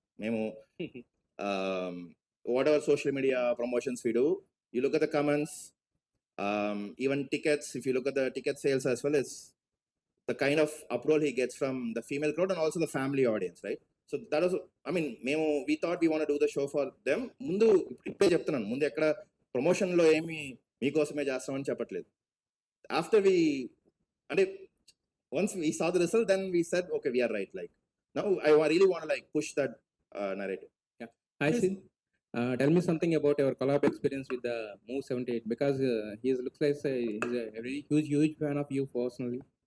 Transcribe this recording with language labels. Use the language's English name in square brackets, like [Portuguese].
[English] Memo, whatever social media promotions we do, you look at the comments, even tickets, if you look at the ticket sales as well, it's the kind of approval he gets from the female crowd and also the family audience, right? So that was, I mean, we thought we want to do the show for them. [Telugu] ముందు ఇప్పుడే చెప్తున్నాను, ముందు ఎక్కడ ప్రమోషన్లో ఏమి మీకోసమే చేస్తామని చెప్పట్లేదు. [English] After we, and once we saw the result, then we said, okay, we are right. Like now, I really want to like push that narrative. Yeah. Hi, Sid. Tell me something about your collab experience with the Move 78 because he looks like he's a very huge fan of you personally.